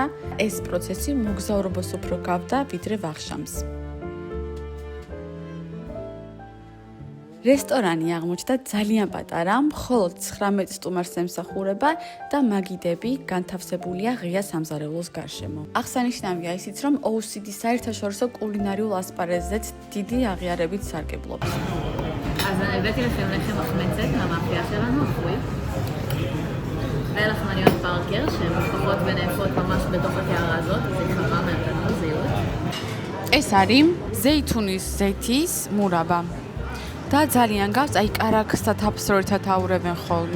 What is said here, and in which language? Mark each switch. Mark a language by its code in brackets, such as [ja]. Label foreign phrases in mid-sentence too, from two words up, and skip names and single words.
[ka] ეს პროცესი მოგზაურობას უფრო გავდა, ვიდრე ვახშამს. რესტორანი აღმოჩნდა ძალიან პატარა, მხოლოდ 19 სტუმარს ემსახურება და მაგიდები განთავსებულია ღია სამზარეულოს გარშემო. აღსანიშნავია ისიც, რომ OCD საერთაშორისო კულინარიულ ასპარეზზეც დიდი აღიარებით სარგებლობს. [he] אז הבאתי לכם לחם מחמצת מהמאפייה שלנו, אחוי. ולחמניות פארקר, שהן מפחות ונאפות ממש בתוך הקערה הזאת, זה קרה מהתנור, זהירות. [ka] ეს არის ზეითუნის ზეთის მურაბა. და ძალიან გავს, აი კარაქს და თაფსროთად აურევენ ხოლმე.